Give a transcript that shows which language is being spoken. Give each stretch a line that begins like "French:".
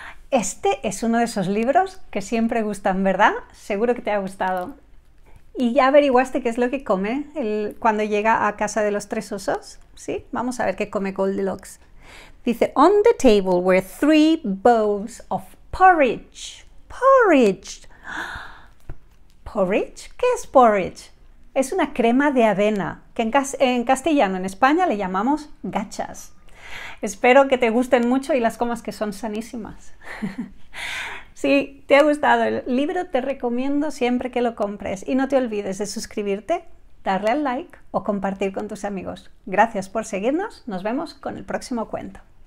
Spanish: Este es uno de esos libros que siempre gustan, ¿verdad? Seguro que te ha gustado. ¿Y ya averiguaste qué es lo que come cuando llega a casa de los 3 osos? ¿Sí? Vamos a ver qué come Goldilocks.
English: Dice, on the table were 3 bowls of porridge.
Spanish: Porridge. ¿Porridge? ¿Qué es porridge? Es una crema de avena, que en castellano, en España, le llamamos gachas. Espero que te gusten mucho y las comas, que son sanísimas. Si te ha gustado el libro, te recomiendo siempre que lo compres. Y no te olvides de suscribirte, darle al like o compartir con tus amigos. Gracias por seguirnos. Nos vemos con el próximo cuento.